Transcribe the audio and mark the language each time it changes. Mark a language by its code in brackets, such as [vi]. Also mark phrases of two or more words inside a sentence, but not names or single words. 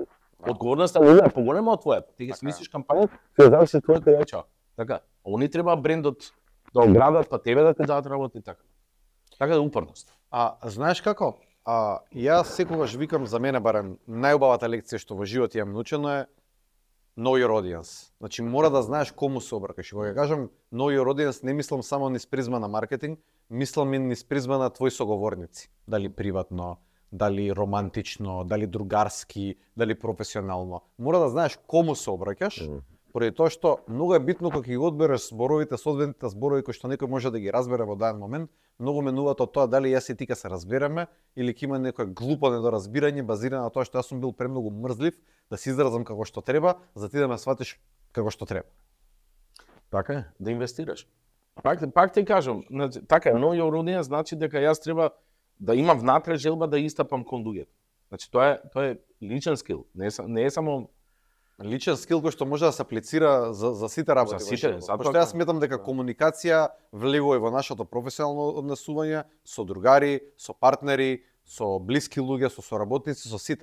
[mk] Одговорноста е поголема од твојата. Ти ги смислиш кампањата, се зависи твојата реча. Така. Они треба брендот да оградат, па тебе да те дадат работа и така. Така да упорност. Знаеш како? Јас секогаш викам, за мене барем најубавата лекција што во живот имам научено е [en] know your audience. [mk] Значи мора да знаеш кому се обракаш. Кога кажам [en] know your audience, [mk] не мислам само низ призма на маркетинг, мислам и низ призма на твои соговорници. Дали приватно, дали романтично, дали другарски, дали професионално. Мора да знаеш кому се обраќаш. Поради тоа што многу е битно кога ги одбереш зборовите, соодветните зборови кои што некој може да ги разбере во даден момент, многу менуваат од тоа дали јас и ти ќе се разбереме или ќе има некое глупо недоразбирање базирано на тоа што јас сум бил премногу мрзлив да се изразам како што треба, за ти да ме сватиш како што треба. Така е, да инвестираш. Пак ти кажам, така е, [en] know your audience [mk] значи дека јас треба да имам внатре желба да истапам кон луѓето. Значи тоа е личен скил, не е само личен скил кој што може да се аплицира за сите работи. За сите, Пошто јас сметам дека комуникација влегува и во нашето професионално однесување со другари, со партнери, со блиски луѓе, со соработници, со сите.